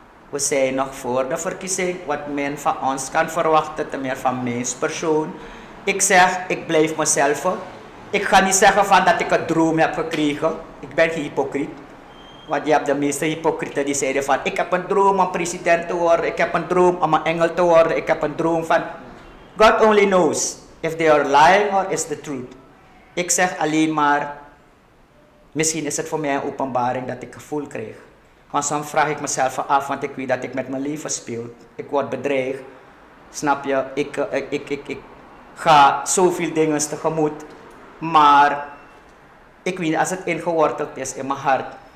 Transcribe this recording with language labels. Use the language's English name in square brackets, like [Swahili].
[Dutch] We zijn nog voor de verkiezing. Wat men van ons kan verwachten, te meer van mijn persoon. Ik zeg, ik blijf mezelf. Ik ga niet zeggen van dat ik een droom heb gekregen. Ik ben geen hypocriet. Want je hebt de meeste hypocrieten die zeiden van ik heb een droom om president te worden. Ik heb een droom om een engel te worden. Ik heb een droom van... [English] God only knows if they are lying or is the truth. [Dutch] Ik zeg alleen maar, misschien is het voor mij een openbaring dat ik gevoel krijg. Want soms vraag ik mezelf af, want ik weet dat ik met mijn leven speel. Ik word bedreigd. Snap je? Ik ga zoveel dingen tegemoet. Maar ik weet, als het ingeworteld is in mijn hart.